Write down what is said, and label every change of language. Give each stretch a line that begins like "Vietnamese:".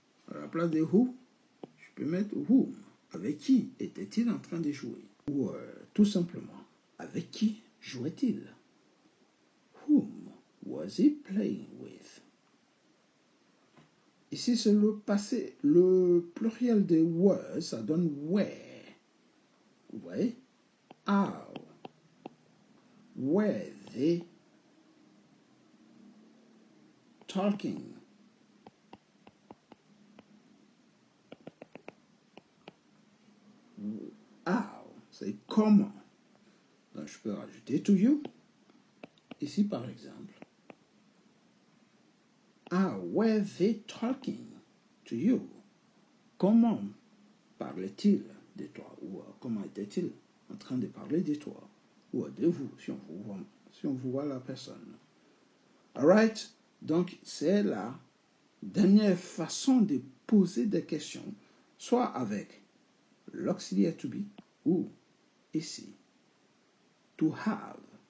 French: À la place de who, je peux mettre whom. Avec qui était-il en train de jouer? Ou tout simplement, avec qui jouait-il?
English: Whom was he playing with?
French: Ici, c'est le passé. Le pluriel de was, ça donne where. Vous voyez?
English: How. Were they talking?
French: How, c'est comment. Donc, je peux rajouter to you. Ici, par exemple.
English: How were they talking to you?
French: Comment parlait-il de toi? Ou comment était-il en train de parler de toi? Ou de vous, si on vous voit la personne. Alright? Donc, c'est la dernière façon de poser des questions, soit avec l'auxiliaire to be ou ici, to have.